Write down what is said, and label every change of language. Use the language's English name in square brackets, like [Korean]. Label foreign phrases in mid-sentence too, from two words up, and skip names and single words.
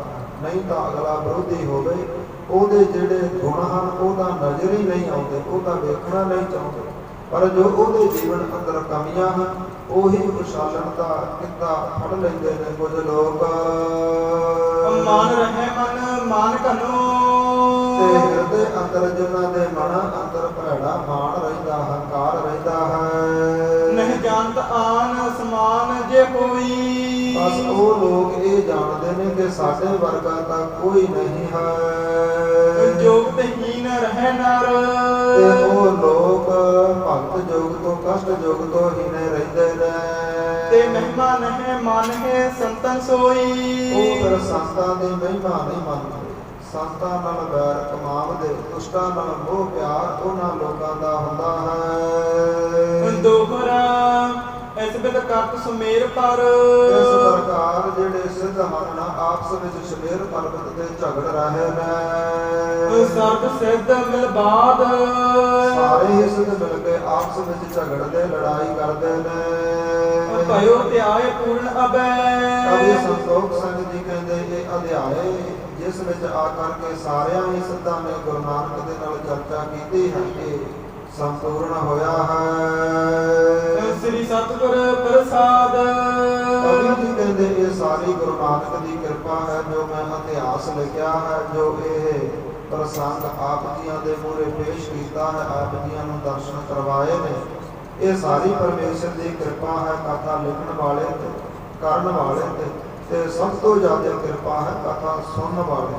[Punjabi] ਨਹੀਂ ਤਾਂ ਅਗਲਾ ਵਿਰੋਧੀ ਹੋਵੇ ਉਹਦੇ ਜਿਹੜੇ ਗੁਣ ਹਨ ਉਹਦਾ ਨਜ਼ਰ ਹੀ ਨਹੀਂ ਆਉਂਦੇ, ਉਹ ਤਾਂ ਵੇਖਣਾ ਨਹੀਂ ਚਾਹੁੰਦੇ। ਪਰ ਜੋ ਉਹਦੇ ਜੀਵਨ ਅੰਦਰ ਕਮੀਆਂ ਹਨ ਉਹੀ ਉਛਾਲਣ ਦਾ ਕਿੱਤਾ ਫੜ ਲੈਂਦੇ ਨੇ ਕੁਝ ਲੋਕ। [Braj] मान रहे मन मान कनो। [Punjabi] ਤੇ ਹਿਰਦੇ ਅੰਦਰ ਜਿਨ੍ਹਾਂ ਦੇ ਮਨ ਅੰਦਰ ਭੈੜਾ ਮਾਨ ਰਹਿੰਦਾ ਹੰਕਾਰ ਰਹਿੰਦਾ ਹੈ। [Braj] नहीं जानत आन समान जे कोई। [Punjabi] ਬਸ ਉਹ ਲੋਕ ਇਹ ਜਾਣਦੇ ਨੇ ਕਿ ਸਾਡੇ ਵਰਗਾ ਤਾਂ ਕੋਈ ਨਹੀਂ ਹੈ। [Braj] जोगतहीन रहे नर। [Punjabi] ਤੇ ਉਹ ਲੋਕ ਭਗਤ ਜੋਗ ਤੋਂ ਕਸ਼ਟ ਜੋਗ ਤੋਂ ਹੀ ਨੇ ਰਹਿੰਦੇ ਨੇ। [Braj] ते महिमा नहे मान है संतन सोई। [Punjabi] ਉਹ ਫਿਰ ਸੰਤਾਂ ਦੀ ਮਹਿਮਾ ਨਹੀਂ ਮੰਨਦੇ। ਸੰਤਾਂ ਨਾਲ ਵੈਰ ਕਮਾਵਦੇ, ਦੁਸ਼ਟਾਂ ਨਾਲ ਮੋਹ ਪਿਆਰ ਉਹਨਾਂ ਲੋਕਾਂ ਦਾ ਹੁੰਦਾ ਹੈ। [Braj] दोहरा इस बिद करत सुमेर पर। [Punjabi] ਇਸ ਪ੍ਰਕਾਰ ਜਿਹੜੇ ਸਿੱਧ ਹਨ ਨਾ ਆਪਸ ਵਿੱਚ ਸ਼ਮੇਰ ਪਰਬਤ ਤੇ ਝਗੜ ਰਹੇ ਨੇ। [Braj] सर्द सिद्ध मिलबाद। [Punjabi] ਸਾਰੇ ਹੀ ਸਿੱਧ ਮਿਲ ਕੇ ਆਪਸ ਵਿੱਚ ਝਗੜਦੇ ਲੜਾਈ ਕਰਦੇ ਨੇ। [Braj] भयो त्याय पूर्ण अबै। [Punjabi] ਕਵੀ ਸੰਤੋਖ ਸਿੰਘ ਜੀ ਕਹਿੰਦੇ ਇਹ ਅਧਿਆਏ ਜਿਸ ਵਿੱਚ ਆ ਕਰਕੇ ਸਾਰਿਆਂ ਹੀ ਸਿੱਧਾਂ ਨੇ ਗੁਰੂ ਨਾਨਕ ਦੇ ਨਾਲ ਚਰਚਾ ਕੀਤੀ ਹੈ ਕਿ ਸੰਪੂਰਨ ਹੋਇਆ ਹੈ। [Braj] श्री सतगुर प्रसाद। [Punjabi] ਕਵੀ ਜੀ ਕਹਿੰਦੇ ਇਹ ਸਾਰੀ ਗੁਰੂ ਨਾਨਕ ਦੀ ਕਿਰਪਾ ਹੈ ਜੋ ਮੈਂ ਇਤਿਹਾਸ ਲਿਖਿਆ ਹੈ, ਜੋ ਇਹ ਪ੍ਰਸੰਗ ਆਪ ਜੀਆਂ ਦੇ ਮੂਹਰੇ ਪੇਸ਼ ਕੀਤਾ ਹੈ, ਆਪ ਜੀਆਂ ਨੂੰ ਦਰਸ਼ਨ ਕਰਵਾਏ ਨੇ। ਇਹ ਸਾਰੀ ਪਰਮੇਸ਼ਰ ਦੀ ਕਿਰਪਾ ਹੈ ਕਥਾ ਲਿਖਣ ਵਾਲੇ ਤੇ ਕਰਨ ਵਾਲੇ ਤੇ ਸਭ ਤੋਂ ਜ਼ਿਆਦਾ ਕਿਰਪਾ ਹੈ ਕਥਾ ਸੁਣਨ ਵਾਲੇ।